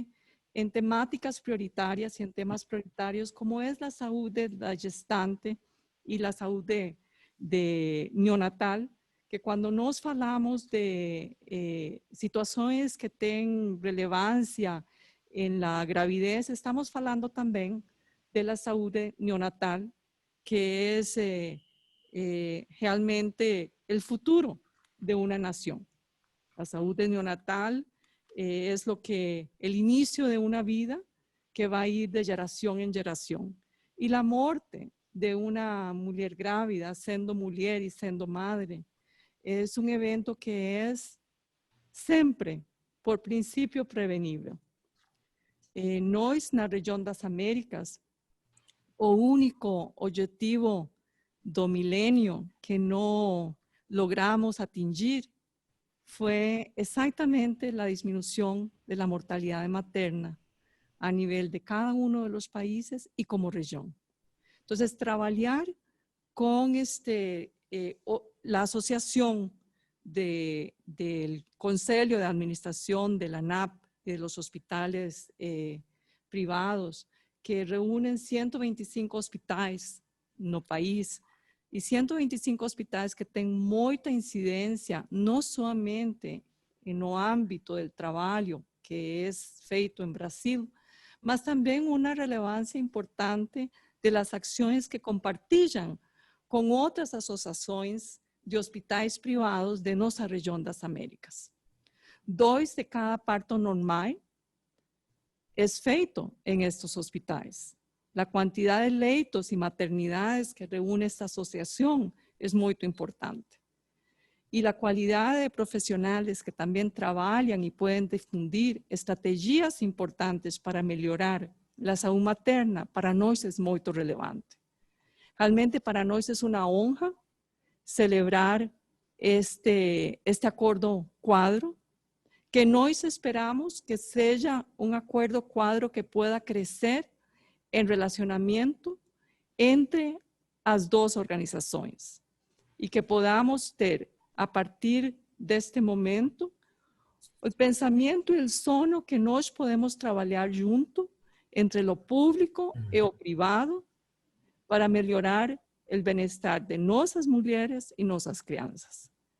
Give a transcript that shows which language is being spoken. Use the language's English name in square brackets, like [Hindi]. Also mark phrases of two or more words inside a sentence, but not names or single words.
[Portuguese] em temáticas prioritárias e em temas prioritários como é a saúde da gestante e a saúde neonatal, que quando nós falamos de situações que têm relevância na gravidez, estamos falando também da saúde neonatal, [Spanish] que es realmente el futuro de una nación. La salud neonatal es el inicio de una vida que va a ir de generación en generación. Y la muerte de una mujer grávida, siendo mujer y siendo madre, es un evento que es siempre, por principio, prevenible. [Portuguese] Nós, na região das Américas, o único objetivo do milênio que não logramos atingir foi exatamente a diminuição da mortalidade materna a nível de cada um dos países e como região. Então, trabalhar com a Associação [Spanish] del Consejo de Administración de la ANAP, de los hospitales privados, que reúnen 125 hospitales no país, [Portuguese] e 125 hospitais que têm muita incidência, não somente no âmbito do trabalho que é feito em Brasil, mas também uma relevância importante das ações que compartilham com outras associações de hospitais privados de nossa região das Américas. 2 de cada parto normal é feito em estes hospitais. [Spanish] La cantidad de leitos y maternidades que reúne esta asociación es muy importante. Y la calidad de profesionales que también trabajan y pueden difundir estrategias importantes para mejorar la salud materna, para nosotros es muy relevante. Realmente para nosotros es una honra celebrar este acuerdo cuadro, que nosotros esperamos que sea un acuerdo cuadro que pueda crecer [Portuguese] en relacionamiento entre as 2 organizações e que podamos ter, a partir deste momento, o pensamento e o sonho que nós podemos trabalhar junto entre o público e o privado para melhorar o bem-estar de nossas mulheres e nossas crianças.